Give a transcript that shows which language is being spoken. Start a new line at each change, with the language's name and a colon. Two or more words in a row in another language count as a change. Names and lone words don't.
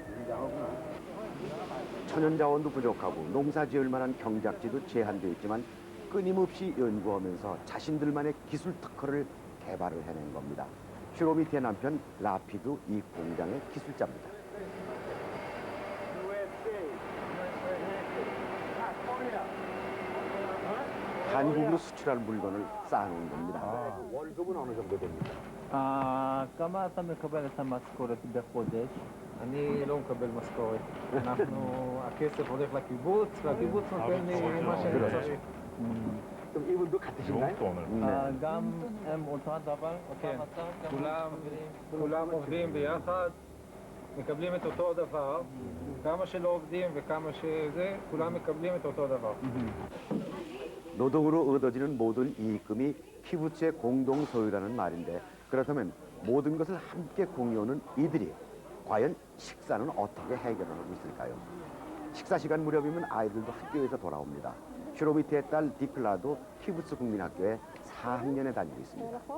Korean: 천연 자원도 부족하고 농사 지을 만한 경작지도 제한되어 있지만 끊임없이 연구하면서 자신들만의 기술 특허를 개발을 해낸 겁니다. 슈로미티의 남편 라피도 이 공장의 기술자입니다. 한국으로 수출할 물건을 쌓아놓은 겁니다. 월급은 어느 정도 됩니까?
Hebrew: כמה אתה מקבל את המשכורת בחודש? אני לא מקבל משכורת. הכסף הולך לקיבוץ, והקיבוץ נותן לי מה שאני צריך.
Korean: 그럼 이분도 같으신가요? 용돈 오늘. 네.
Hebrew: גם הם אותו הדבר, אותו מצב, כולם עובדים ביחד, מקבלים את אותו דבר, כמה שלא עובדים וכמה שזה, כולם מקבלים את אותו דבר.
Korean: 노동으로 얻어지는 모든 이익금이 키부츠의 공동 소유라는 말인데 그렇다면 모든 것을 함께 공유하는 이들이 과연 식사는 어떻게 해결하고 있을까요? 식사 시간 무렵이면 아이들도 학교에서 돌아옵니다. 슈로미트의 딸 디클라도 키부츠 국민학교에 4학년에 다니고 있습니다.